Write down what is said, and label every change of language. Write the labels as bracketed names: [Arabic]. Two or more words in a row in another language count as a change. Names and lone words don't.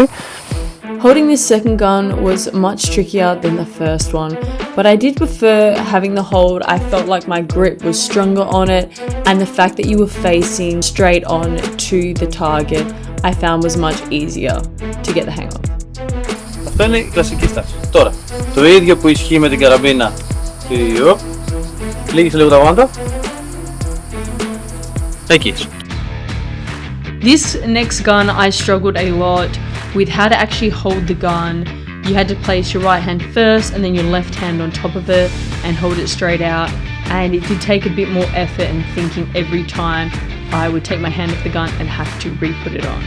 [English] Holding this second gun was much trickier than the first one, but I did prefer having the hold. I felt like my grip was stronger on it, and the fact that you were facing straight on to the target I found was much easier to get the hang of. [Greek] Αυτό είναι η κλασική στάση. Τώρα, το ίδιο που ισχύει με την καραμπίνα. Λίγησε λίγο τα γόνατα. Εκεί. [English] This next gun I struggled a lot with how to actually hold the gun. You had to place your right hand first and then your left hand on top of it and hold it straight out, and it did take a bit more effort and thinking every time I would take my hand off the gun and have to re-put it on.